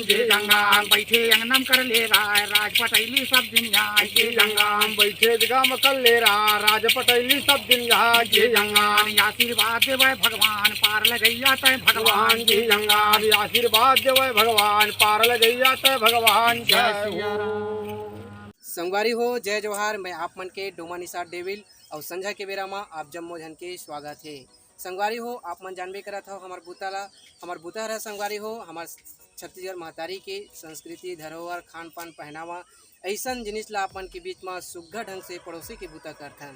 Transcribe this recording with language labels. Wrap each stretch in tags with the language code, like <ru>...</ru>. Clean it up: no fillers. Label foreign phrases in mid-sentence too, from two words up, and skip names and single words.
<hne>जय गंगा बैठे अंगनम कर ले राय राज पटैली सब दिन यहाँ जय गंगा बैठे जगह में कर ले रहा राज पटैली सब दिन यहाँ जय गंगा आशीर्वाद देवै भगवान पार लगैया तय भगवान जय गंगा आशीर्वाद देवै भगवान पार लगैया तय भगवान जय सिया संगवारी हो जय जोहार। मैं आप मन के डोमा निसार डेविल और संझा के बेरा में आप जम्मो झन के स्वागत है। संगवारी हो आप मन जानबे करत हो हमार बुता रहा संगवारी हो हमार छत्तीसगढ़ महतारी के संस्कृति धरोहर खान पान पहनावा ऐसा जिनिस ला अपन के बीच में सुघ्घर ढंग से पड़ोसी के बुता करथन।</hne>